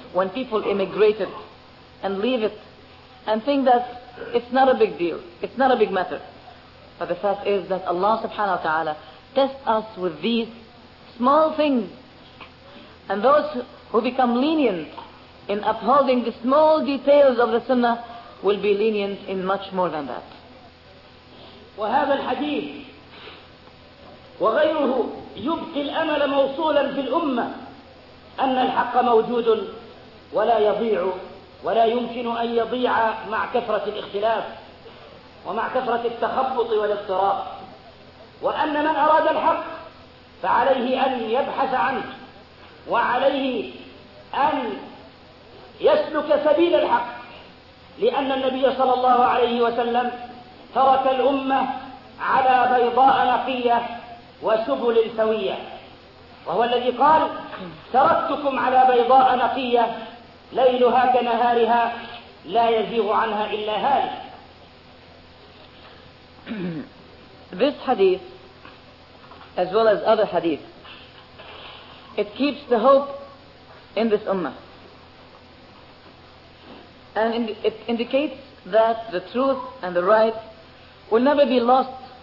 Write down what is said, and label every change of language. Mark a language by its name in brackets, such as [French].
[English] When people immigrate it and leave it and think that it's not a big deal, it's not a big matter, but the fact is that Allah subhanahu wa ta'ala tests us with these small things, and those who become lenient in upholding the small details of the sunnah will be lenient in much more than that. [Arabic] وهذا الحديث وغيره يبقي الأمل موصولا في الأمة أن الحق موجود ولا يضيع ولا يمكن أن يضيع مع كثرة الاختلاف ومع كثرة التخبط والاضطراب، وأن من أراد الحق فعليه أن يبحث عنه وعليه أن يسلك سبيل الحق، لأن النبي صلى الله عليه وسلم ترك الأمة على بيضاء نقية وسبل سوية، وهو الذي قال: تركتكم على بيضاء نقية ليلها كنهارها لا يزيغ عنها إلا هالك. [English] This hadith, as well as other hadith, it keeps the hope in this ummah, and it indicates that the truth and the right will never be lost